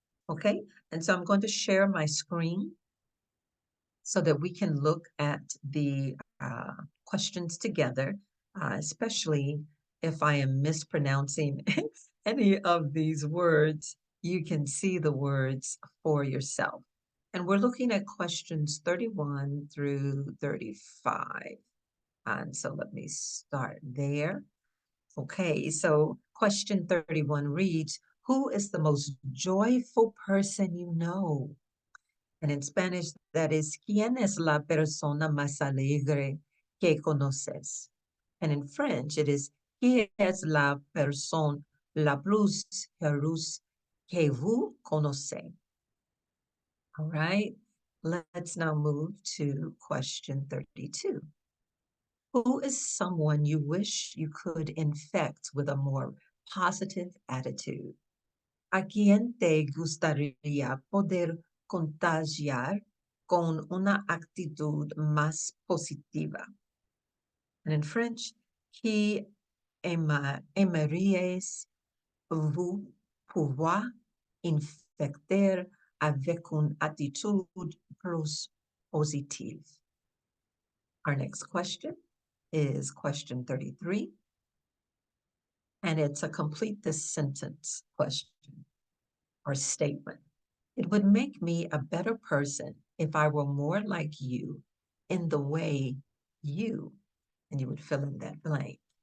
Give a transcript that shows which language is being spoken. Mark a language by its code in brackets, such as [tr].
[en] Okay, and so I'm going to share my screen so that we can look at the questions together, especially if I am mispronouncing any of these words, you can see the words for yourself. And we're looking at questions 31 through 35. And so let me start there. Okay, so question 31 reads, who is the most joyful person you know? And in Spanish, that is, [es] ¿quién es la persona más alegre que conoces? [en] And in French, it is, [fr] ¿qui es la personne la plus heureuse que vous connaissez? [en] All right, let's now move to question 32. Who is someone you wish you could infect with a more positive attitude? [es] ¿A quién te gustaría poder contagiar con una actitud más positiva? [en] And in French, [fr] qui aimeries vous pouvoir infecter avec une attitude plus positive? [en] Our next question is question 33, and it's a complete this sentence question or statement. It would make me a better person if I were more like you in the way you, and you would fill in that blank.